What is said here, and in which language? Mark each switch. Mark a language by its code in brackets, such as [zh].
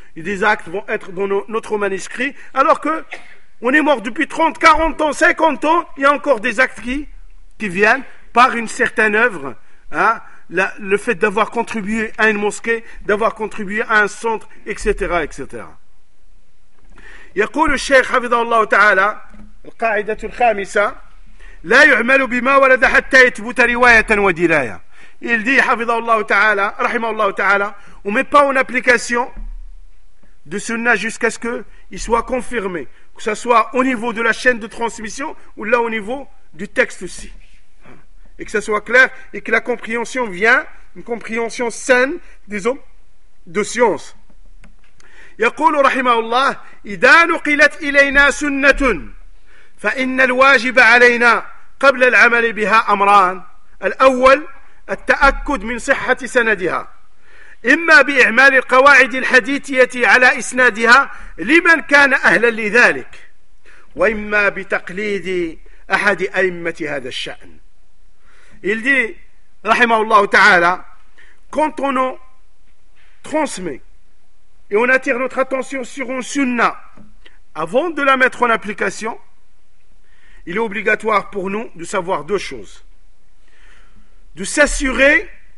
[fr] Et des actes vont être dans notre manuscrit, alors que on est mort depuis 30, 40 ans, 50 ans, il y a encore des actes qui viennent par une certaine œuvre. Hein, le fait d'avoir contribué à une mosquée, d'avoir contribué à un centre, etc. etc. [ar] Yaqul [fr] le cheikh [ar] Hafidhahullah Ta'ala, al-qa'idatu al-khamisa, لا يعمل بما ولد حتى يثبت رواية ودلاية. [fr] Il dit, [ar] حفظه الله تعالى, رحمه الله تعالى, [fr] on met pas en application de sunnah jusqu'à ce qu'il soit confirmé, que ce soit au niveau de la chaîne de transmission ou là au niveau du texte aussi, et que ce soit clair et que la compréhension vient, une compréhension saine des hommes de science. [ar] يقول رحمه الله إذا نقلت إلينا سنة فإن الواجب علينا قبل العمل بها أمران: الأول التأكد من صحة سندها، إما بإعمال القواعد الحديثية على إسنادها لمن كان أهلا لذلك، وإما بتقليد أحد أئمة هذا الشأن. [fr] Il dit, [ar] رحمه الله تعالى, [fr] quand on transmet et on attire notre attention sur une sunna avant de la mettre en application, il est obligatoire pour nous de savoir deux choses. De s'assurer